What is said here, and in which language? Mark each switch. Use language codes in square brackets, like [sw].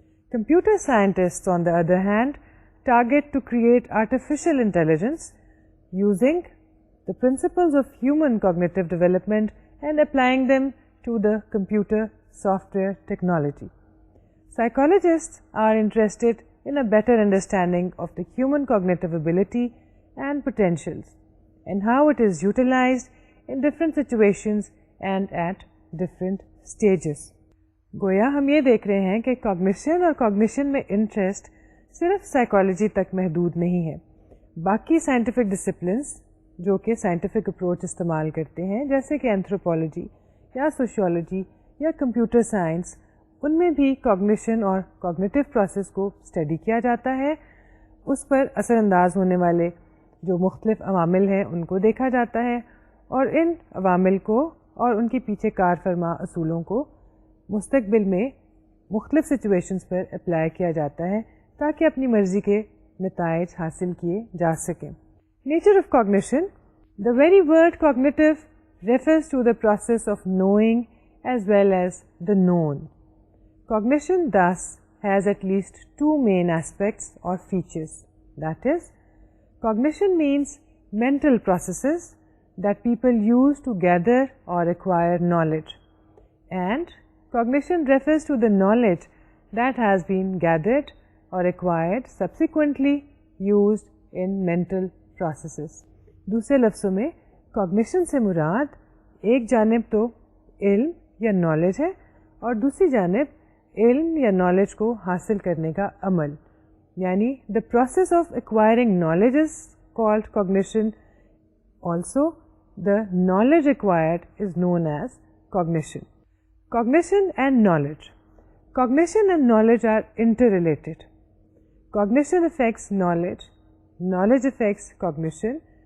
[en] Computer scientists, on the other hand, target to create artificial intelligence using the principles of human cognitive development and applying them to the computer software technology. Psychologists are interested in a better understanding of the human cognitive ability and potentials and how it is utilized in different situations and at different stages. [ur] گویا ہم یہ دیکھ رہے ہیں کہ cognition اور cognition میں interest صرف سائیکالوجی تک محدود نہیں ہے. باقی سائنٹیفک ڈسپلنس جو کہ سائنٹیفک اپروچ استعمال کرتے ہیں جیسے کہ اینتھروپولوجی یا سوشیولوجی یا کمپیوٹر سائنس، ان میں بھی کاگنیشن اور کاگنیٹیو پروسیس کو اسٹڈی کیا جاتا ہے. اس پر اثر انداز ہونے والے جو مختلف عوامل ہیں ان کو دیکھا جاتا ہے اور ان عوامل کو اور ان کے پیچھے کار فرما اصولوں کو مستقبل میں مختلف سچویشنز پر اپلائی کیا جاتا ہے تاکہ اپنی مرضی کے نتائج حاصل کیے جا سکیں. [en] Nature of cognition. The very word cognitive refers to the process of knowing as well as the known. Cognition thus has at least two main aspects or features. That is, cognition means mental processes that people use to gather or acquire knowledge, and cognition refers to the knowledge that has been gathered or acquired subsequently used in mental processes. [ur] دوسرے لفظوں میں cognition سے مراد ایک جانب تو علم یا knowledge ہے اور دوسری جانب علم یا نالج کو حاصل کرنے کا عمل، یعنی [en] The process of acquiring knowledge is called cognition. Also, the knowledge acquired is known as cognition. Cognition and knowledge. Cognition and knowledge are interrelated. Cognition affects knowledge, knowledge affects cognition.